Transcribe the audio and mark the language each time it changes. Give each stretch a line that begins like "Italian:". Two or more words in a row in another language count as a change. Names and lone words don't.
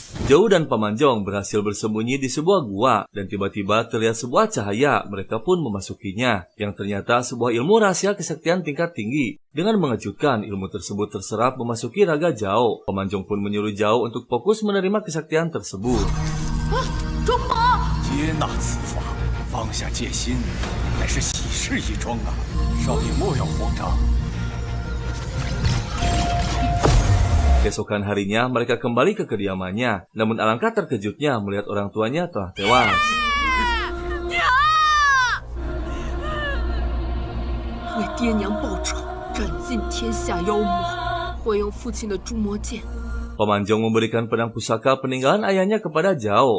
Indonesian: Zhou dan Paman Zhong berhasil bersembunyi di sebuah gua dan tiba-tiba terlihat sebuah cahaya. Mereka pun memasukinya, yang ternyata sebuah ilmu rahasia kesaktian tingkat tinggi. Dengan mengejutkan, ilmu tersebut terserap memasuki raga Zhao. Paman Zhong pun menyuruh Zhao untuk fokus menerima kesaktian tersebut.
Chinese: 中宝，接纳此法，放下戒心，乃是喜事一桩啊！少爷莫要慌张。
Indonesian: Keesokan harinya, mereka kembali ke kediamannya. Namun alangkah terkejutnya melihat orang tuanya telah tewas.
Chinese: 为爹娘报仇，斩尽天下妖魔，会用父亲的诛魔剑。
Indonesian: Paman Zhong memberikan pedang pusaka peninggalan ayahnya kepada Zhao.